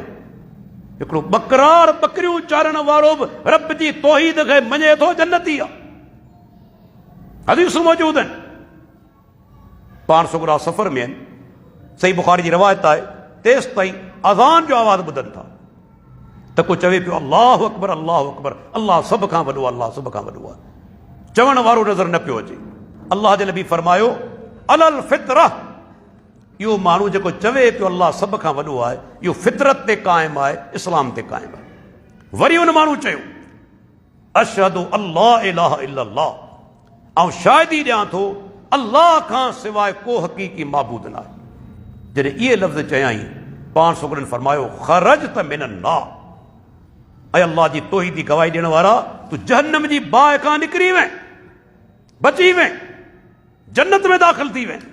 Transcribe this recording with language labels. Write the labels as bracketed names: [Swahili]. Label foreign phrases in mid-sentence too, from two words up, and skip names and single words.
[Sindhi] हिकिड़ो बकरार बकरियूं चारण वारो बि रब जी तौहीद खे मञे थो, जन्नती आहे। हदीसूं मौजूद आहिनि, पाण सुगरा सफ़र में आहिनि। सही बुखारी जी रवायत आहे, तेसि ताईं अज़ान जो आवाज़ ॿुधनि था त को चवे पियो [Arabic] الله أكبر، الله أكبر, [Sindhi] अल्लाह सभ खां वॾो आहे, अल्लाह सभ खां वॾो आहे। चवण वारो नज़र न पियो अचे। अल्लाह जे नबी फरमायो [Arabic] على الفطرة, [Sindhi] इहो माण्हू जेको चवे पियो अल्लाह सभ खां वॾो आहे, इहो फितरत ते क़ाइमु आहे, इस्लाम ते क़ाइमु आहे। वरी उन माण्हू चयो [Arabic] أشهد ألا إله إلا الله, [Sindhi] ऐं शाहिदी ॾियां थो अल्लाह खां सवाइ को हक़ीक़ी माबूद न आहे। जॾहिं इहे लफ़्ज़ चयाई, पाण सुगरनि फरमायो [Arabic] خرجت من النار, [Sindhi] ऐं अल्लाह जी तौहीदी गवाही ॾियण वारा, तूं जहन्नम जी बाहि खां निकिरी वएं, बची वएं, जन्नत में दाख़िल थी वएं।